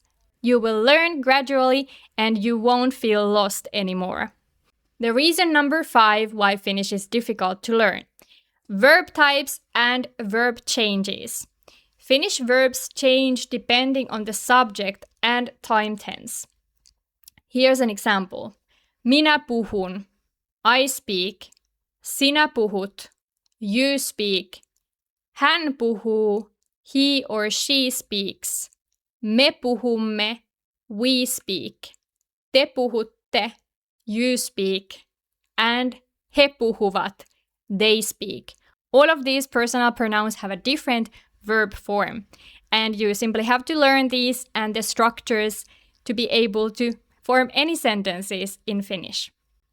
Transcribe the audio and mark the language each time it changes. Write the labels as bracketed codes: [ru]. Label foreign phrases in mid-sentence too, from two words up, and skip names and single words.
[en] You will learn gradually and you won't feel lost anymore. The reason number 5 why Finnish is difficult to learn. Verb types and verb changes. Finnish verbs change depending on the subject and time tense. Here's an example. [fi] Minä puhun, [en] I speak. [fi] Sinä puhut, [en] you speak. [fi] Hän puhuu, [en] he or she speaks. [fi] Me puhumme, [en] we speak. [fi] Te puhutte, [en] you speak. And [fi] he puhuvat, [en] they speak. All of these personal pronouns have a different verb form, and you simply have to learn these and the structures to be able to form any sentences in Finnish.